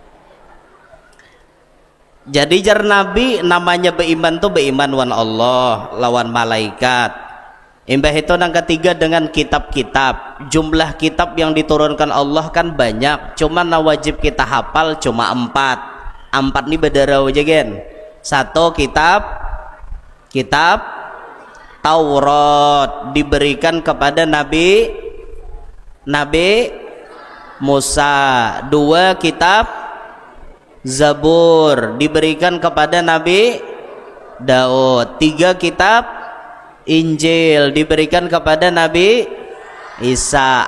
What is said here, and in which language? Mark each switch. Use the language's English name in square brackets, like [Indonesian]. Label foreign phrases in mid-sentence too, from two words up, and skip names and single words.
[Banjar] Jadi jar Nabi namanya beriman tuh beriman wan Allah lawan malaikat. Imbah itu yang ketiga dengan kitab-kitab. [Indonesian] Jumlah kitab yang diturunkan Allah kan banyak. Cuma wajib kita hafal cuma 4. [Banjar] 4 nih bedarau aja gen. 1 kitab Taurat diberikan kepada Nabi Musa. [Indonesian] 2 kitab Zabur diberikan kepada Nabi Daud. 3 kitab Injil diberikan kepada Nabi Isa.